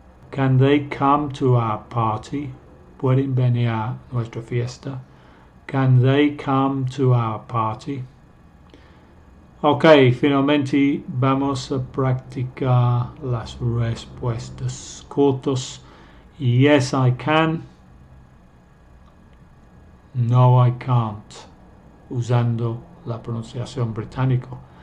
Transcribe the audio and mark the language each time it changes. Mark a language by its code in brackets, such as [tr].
[en] Can they come to our party? [es] ¿Pueden venir a nuestra fiesta? [en] Can they come to our party? [es] Ok, finalmente vamos a practicar las respuestas cortas. [en] Yes, I can. No, I can't. [es] Usando la pronunciación británica.